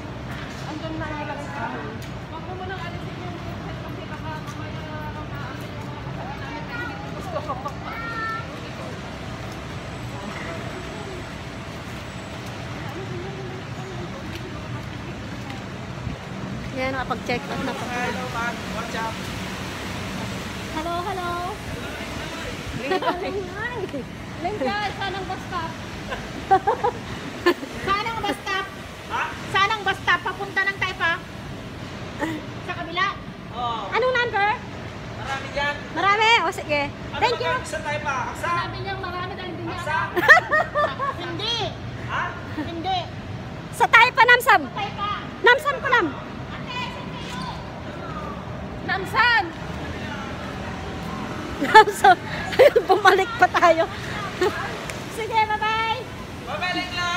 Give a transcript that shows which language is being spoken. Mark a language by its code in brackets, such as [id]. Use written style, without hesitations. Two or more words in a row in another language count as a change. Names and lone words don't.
[tl] Andun na nga lang sa akin. Wag mo munang alisin yung headset kasi baka mamaya maamin yung mga kapatid namin na hindi gusto ko. Yan, nakapag- [en] check out [tl] na po. [en] Hello, man. What's up? Hello. [tl] Lenjay, saan ang bus stop? Saan ang bus stop? Ha? Saan ang bus stop? Papunta ng Taipa? Sa kabila? Oo. Anong number? Marami dyan. Marami? O, sige. Ano [en] Thank you. [tl] Saan tayo pa? Aksa? Sabi niyang marami dahil hindi niya Aksa? Hindi. Ha? Hindi. Sa tayo pa, Namsam. Taipa. Namsam ko, Nam. Namsan! Namsam. Bumalik pa tayo. Sige, bye-bye. Babalik, Lai!